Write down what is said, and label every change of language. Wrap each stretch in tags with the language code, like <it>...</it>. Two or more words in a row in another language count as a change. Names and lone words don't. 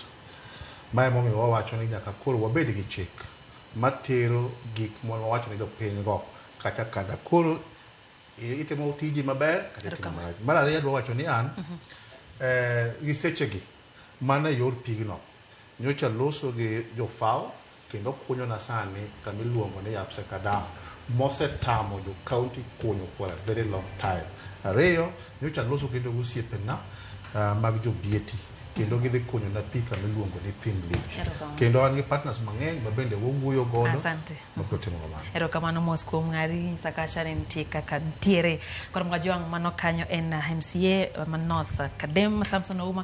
<luo>Mae momiyo wawacho ni nyaka koro wabed gi chik matero gik mane wawacho ni jopiny go kata kada koro itimo tiji maber kata timo marach. Mar ariyo adwa wacho ni an gi sechegi mana yor pigno nyocha loso gi jofao kendo kunyo na sani kama iluongo ni Yapseka Dam mosetamo jo county kunyo</luo> <en>for a very long time.</en> <luo>Ariyo nyocha loso kendo gosiepena mag jo Bieti kendo gidhi kunyo na pi kama iluongo ni Thin Leach. Kendo an gi partners mang'eny ma bende wawuoyo godo. Asante. Makotimo kamano. Erokamano mos kuom ng'ari Sakacha ne nitie kaka ntiere kod mga joang' mano kanyo en MCA ma North Kadem Samson Ouma</luo>